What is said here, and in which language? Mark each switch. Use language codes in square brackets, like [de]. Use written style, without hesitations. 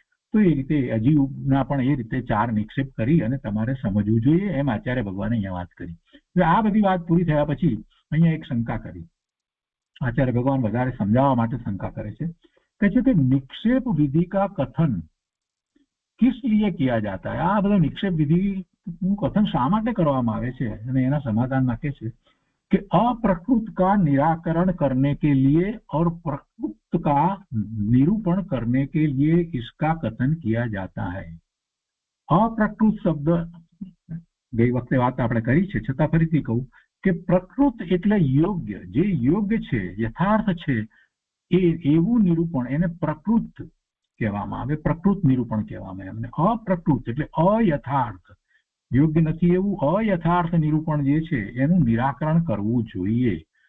[gu] તો એ રીતે અજીવના પણ એ રીતે 4 નિક્ષેપ કરી અને તમારે સમજવું જોઈએ, એમ આચાર્ય ભગવાને અહીંયા વાત કરી. આ બધી વાત પૂરી થયા પછી અહીંયા એક શંકા કરી. आचार्य भगवान વધારે સમજાવવા માટે શંકા કરે છે. કહે છે કે [hi] નિક્ષેપ વિધિ કા કથન किस लिए किया जाता है? [gu] આ બધો નિક્ષેપ વિધિ નું કથન શા માટે કરવામાં આવે છે? અને એના સમાધાનમાં કહે છે [hi] कि अप्रकृत का निराकरण करने के लिए और प्रकृत का निरूपण करने के लिए इसका कथन किया जाता है. [gu] अप्रकृत शब्द गई वखते વાત આપણે કરી છે, છતાં ફરીથી કહું કે પ્રકૃત એટલે યોગ્ય, જે યોગ્ય છે, યથાર્થ છે એ એવું નિરૂપણ એને પ્રકૃત કહેવામાં આવે. પ્રકૃત નિરૂપણ કહેવામાં આવે. અપ્રકૃત એટલે અયથાર્થ, યોગ્ય નથી એવું અયથાર્થ નિરૂપણ જે છે એનું નિરાકરણ કરવું જોઈએ.